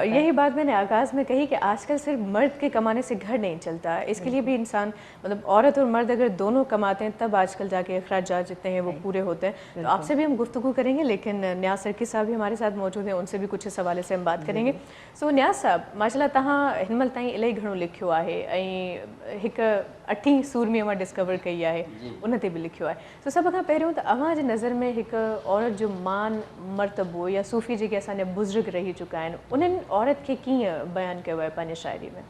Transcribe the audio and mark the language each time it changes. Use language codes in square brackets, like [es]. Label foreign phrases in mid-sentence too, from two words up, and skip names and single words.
[ur] یہی بات میں نے آغاز میں کہی کہ آج کل صرف مرد کے کمانے سے گھر نہیں چلتا، اس کے لیے بھی انسان مطلب عورت اور مرد اگر دونوں کماتے ہیں تب آج کل جا کے اخراجات جتنے ہیں وہ پورے ہوتے ہیں. تو آپ سے بھی ہم گفتگو کریں گے، لیکن نیاز سرکی صاحب بھی ہمارے ساتھ موجود ہیں، ان سے بھی کچھ اس حوالے سے ہم بات کریں گے. [sd] سو نیاز صاحب [ar] ماشاء اللہ [sd] तव्हां हिनमहिल ताईं इलाही घणो लिखियो आहे ऐं हिकु 8 सूरमी मां डिस्कवर कई आहे, उन ते बि लिखियो आहे. सो सभ खां पहिरियों त अव्हां जी नज़र में हिकु औरत जो मान मर्तबो या सूफ़ी जेके असांजा बुज़ुर्ग रही चुका आहिनि उन्हनि औरत खे कीअं बयानु कयो आहे पंहिंजे शाइरी में?